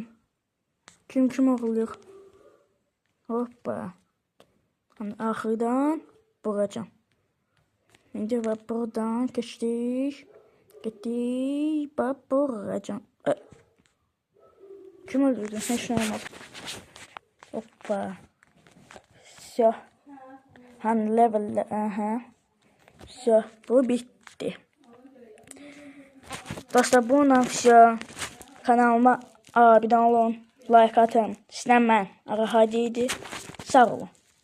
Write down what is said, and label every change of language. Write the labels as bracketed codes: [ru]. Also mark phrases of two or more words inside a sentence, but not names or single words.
[tr] Kim ağlıyor? Hoppa. [az] Axırdan vuracağım. İndi buradan keçdik. Getdik. Vuracağım. Kim öldürdü? Heç nə olmadı. Hoppa. Все. Hani level. Все. [tr] Bu bitti. Dostlar bununla все. Kanalıma abone olun. Like atın. [az] Sizdən mən Ağa Hadi idi. Sağ olun.